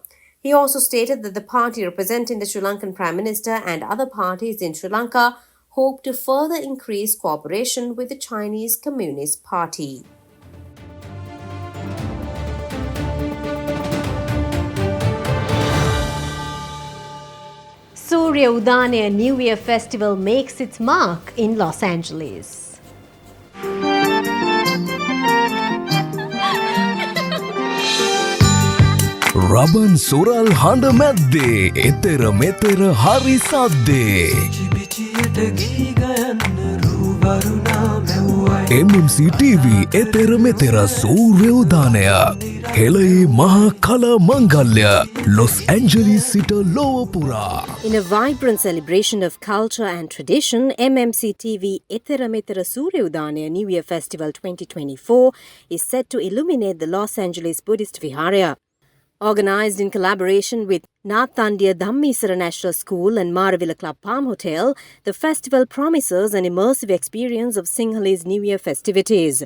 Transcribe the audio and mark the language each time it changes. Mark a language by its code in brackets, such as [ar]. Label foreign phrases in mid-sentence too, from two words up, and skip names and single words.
[en] He also stated that the party representing the Sri Lankan Prime Minister and other parties in Sri Lanka hope to further increase cooperation with the Chinese Communist Party. Surya Udane New Year Festival makes its mark in Los Angeles. [si] රබන් සුරල් හඬ මැද්දේ එතෙර මෙතෙර හරි සද්දේ MMC TV එතෙර මෙතෙර සූර්ය උදානයක් හෙළයේ මහා කල මංගල්‍ය Los Angeles සිට ලොව පුරා. [en] In a vibrant celebration of culture and tradition, MMC TV එතෙර මෙතෙර සූර්ය උදානය New Year Festival 2024 is set to illuminate the Los Angeles Buddhist Vihara. Organized in collaboration with Nathandiya Dhammisara National School and Maravilla Club Palm Hotel, the festival promises an immersive experience of Sinhalese New Year festivities.